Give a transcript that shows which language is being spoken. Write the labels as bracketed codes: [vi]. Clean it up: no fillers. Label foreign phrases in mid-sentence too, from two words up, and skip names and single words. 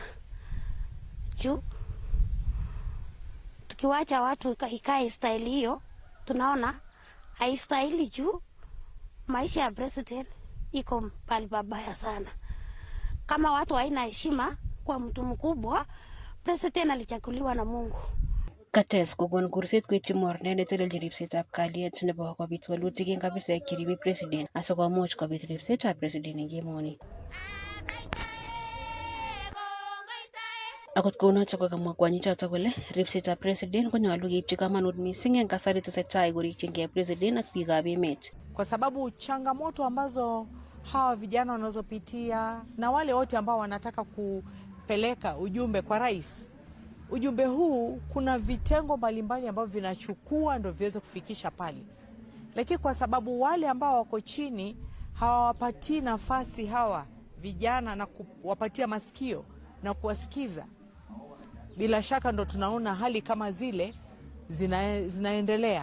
[sw] Juu tukiwacha watu ikae style hiyo, tunaona haistahili juu maisha ya president iko pali babaya sana. Kama watu haina heshima kwa mtu mkubwa, president alichaguliwa na Mungu. [kln] Kates kokon kurset koityi mornet netelelchin ripsetab kalyet nebo kobit walutik eng afisaek cheribe president asikomuch kobit ripsetab president eng emoni. Akot kounotok kokamwa kwonyichoto kole ripsetab president konyolu keipchi kamanut mising eng kasari tesetai korikyingei president ak biikab emet. [sw] Kwa sababu changamoto ambazo hawa vijana wanazopitia na wale wote ambao wanataka kupeleka ujumbe kwa rais. Ujumbe huu kuna vitengo mbalimbali ambavyo vinachukua ndio viweze kufikisha pale. Lakini kwa sababu wale ambao wako chini hawapatii nafasi hawa vijana na kuwapatia masikio na kuwasikiza, bila shaka ndo tunaona hali kama zile zinaendelea.